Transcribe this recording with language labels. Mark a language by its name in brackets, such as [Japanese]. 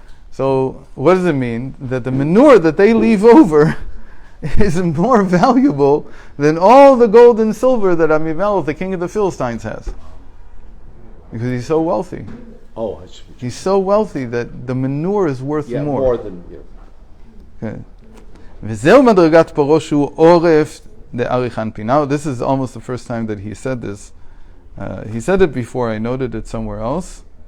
[English] So what does it mean? That the manure that they leave over is more valuable than all the gold and silver that Amimelech, the king of the Philistines, has. Because he's so wealthy. Oh, I see. He's so wealthy that the manure is worth more. More than, Okay. [Hebrew] וזהו מדרגת פרעה שהוא עורף דאריך אנפין. [English] Now, this is almost the first time that he said this. He said it before, I noted it somewhere else.